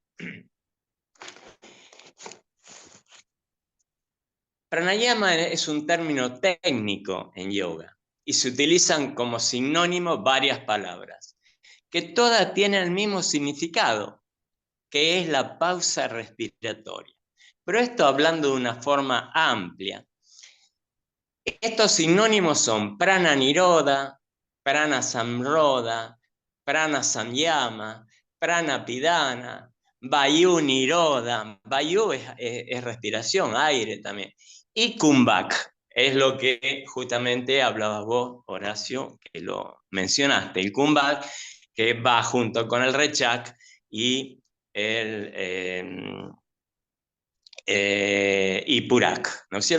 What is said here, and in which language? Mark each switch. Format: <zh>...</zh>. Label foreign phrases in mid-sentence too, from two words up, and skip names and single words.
<es>Pranayama es un término técnico en yoga y se utilizan como sinónimo varias palabras, que todas tienen el mismo significado, que es la pausa respiratoria. Pero esto hablando de una forma amplia. Estos sinónimos son</es> <sa>prana nirodha, prana samrodha, prana samyama, prana pidana, vayu nirodha.</sa> <es>Vayu es respiración, aire también. Y kumbhak, es lo que justamente hablabas vos, Horacio, que lo mencionaste. El kumbhak, que va junto con el rechak y el y purak, ¿no es cierto?</es>